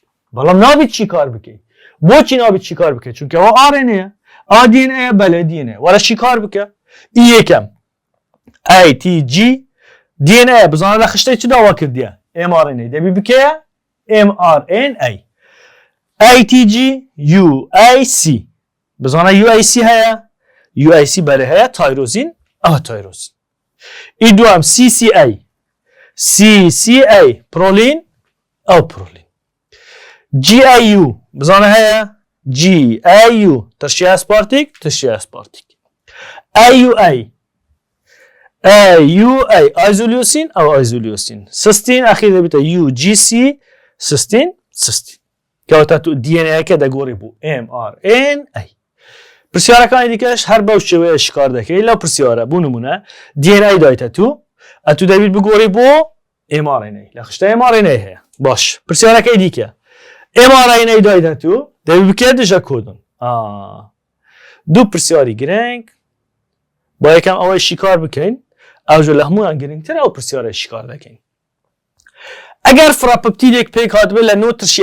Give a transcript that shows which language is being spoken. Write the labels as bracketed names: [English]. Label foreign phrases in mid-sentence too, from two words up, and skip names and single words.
[Central Kurdish] بەڵام نابێت چی کار بکەی بۆچی نابێت چی کار بکەیت چونکە ئەوە RNA ئەوە DNA بەلێ DNA وەرە چی کار بکە یەکەم ATG DNA بزانە لە خشتەی چ داوا کردیە mRNA دەبی بکەیە mRNA ATG UAC بزانە UAC هەیە UAC بەلێ هەیە تایرۆزین ئەوە تایرۆزین ئی دوام CCA prolin ئەو prolin GAU بزانە هەیە GAU ترشی ئاسپارتیک AUA ئایزۆلیوسین ئەو ئایزۆلیوسین سستین ئەخیر دەبێتە UGC سستین کەواتە تو DNA-یەکە دەگۆڕی بوو mRNA پرسیارەکانی دیکەش هەر بەو شێوەیە شکار دەکەی لەو پرسیارە بوو نمونە DNA دایتە تو ئەتو دەبێت بگۆڕی بۆ mRNA لە خشتە mRNA هەیە باش پرسیارەکەی دیکە mRNA دایتە تو دەبێت بکێت دژە کۆدون دوو پرسیاری گرنگ با یەکەم ئەوەی شیکار بکەین ئەوژە لە هەمویان گرنگترە ئەو پرسیارە شیکار دەکەین ئەگەر فراپپتیدێک پێک هاتبێت لە نۆ